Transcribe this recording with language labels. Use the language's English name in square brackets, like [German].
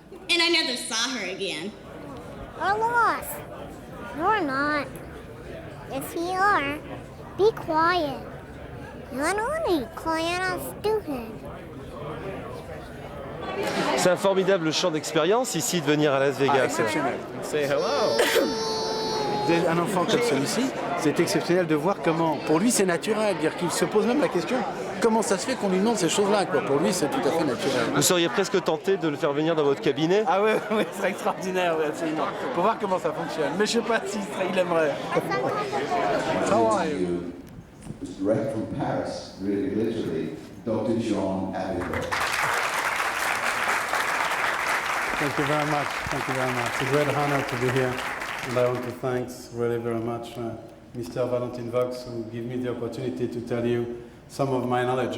[English] And I never saw her again. We're lost. You're not. Yes, you are. Be quiet. You're not only quiet, I'm stupid. [French] C'est un formidable champ d'expérience ici de venir à Las Vegas. Exceptionnel. [English] Say hello. [French] Un enfant comme celui-ci, c'est exceptionnel de voir comment, pour lui c'est naturel, dire qu'il se pose même la question, comment ça se fait qu'on lui demande ces choses-là, quoi. Pour lui c'est tout à fait naturel. Vous seriez presque tenté de le faire venir dans votre cabinet? Ah ouais, ouais, ce serait extraordinaire, oui, absolument. Pour voir comment ça fonctionne. Mais je sais pas s'il aimerait. [English] How are you? Direct from Paris, really literally, Dr. John Abigail. Thank you very much. Thank you very much. It's a great honor to be here. And I want to thank really very much Mr. Valentin Vox, who gave me the opportunity to tell you some of my knowledge.